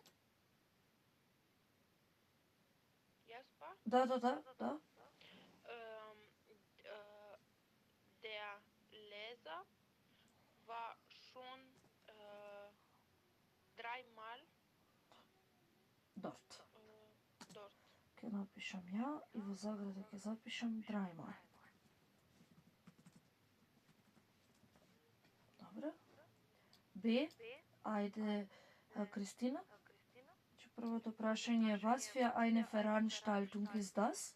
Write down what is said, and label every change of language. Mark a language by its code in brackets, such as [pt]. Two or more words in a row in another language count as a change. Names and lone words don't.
[de] Jasper? Da. Der Leser war schon dreimal Dort. dort. [mk] Ќе напишам ја и во заграда ќе запишам dreimal. Добре. Б. Ајде, Кристина. Првото прашање е [de] was für eine Veranstaltung ist das?